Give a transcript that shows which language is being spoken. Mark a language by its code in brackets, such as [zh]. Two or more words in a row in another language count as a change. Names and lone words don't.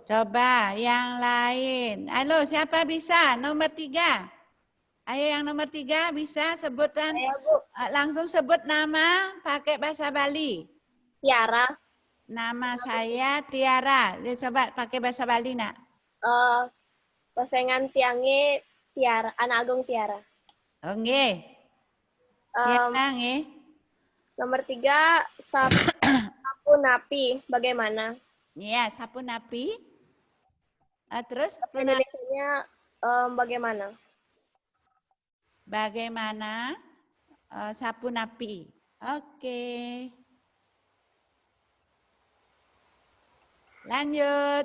[id] Coba yang lain. Halo, siapa bisa? Nomor 3. Ayo yang nomor 3 bisa sebutkan. Saya, Bu. Langsung sebut nama pakai bahasa Bali. Tiara. Nama saya Tiara. Coba pakai bahasa Bali nak. [ban] Pasangan tiange Tiara, anak agung Tiara. [id] Oke. Tiara nggih. [ban] Nomor 3 sapu napi. [id] Bagaimana? Iya, [ban] sapu napi. [id] Terus Indonesianya bagaimana? Bagaimana [ban] sapu napi? [id] Oke. Lanjut.